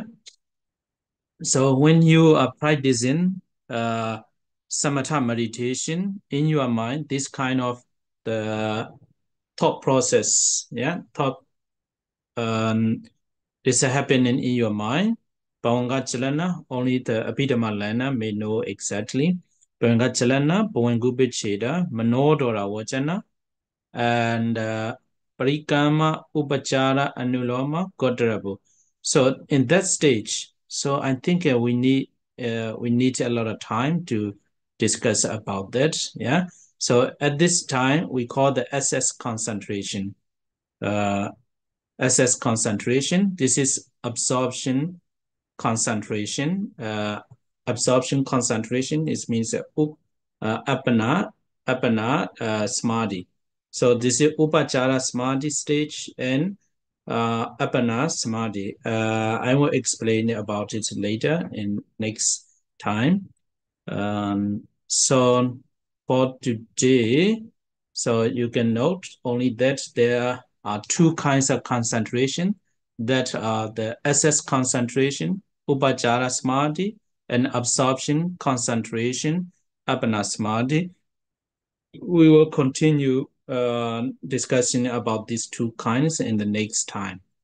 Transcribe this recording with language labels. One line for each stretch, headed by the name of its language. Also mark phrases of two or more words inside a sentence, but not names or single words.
English: So when you are practicing samatha meditation in your mind, this kind of the thought process, thought is happening in your mind.
Pali: Bhavanga Chalana,
English: only the Abhidhamma Lana may know exactly.
Pali: Bhavanga Chalana, Bhavangubicheda, Manodora Vachana, and Parikama Upachara Anuloma Godrabu.
English: So in that stage, so I think we need a lot of time to discuss about that. Yeah. So at this time, we call the SS concentration. SS concentration. This is absorption concentration. Absorption concentration is means
Pali: apana samadhi.
English: So this is
Pali: upachara samadhi
English: stage and
Pali: apana samadhi.
English: I will explain about it later in next time. So for today, so you can note only that there are two kinds of concentration, that are the SS concentration,
Pali: upachara samadhi,
English: and absorption concentration,
Pali: apana samadhi.
English: We will continue discussing about these two kinds in the next time.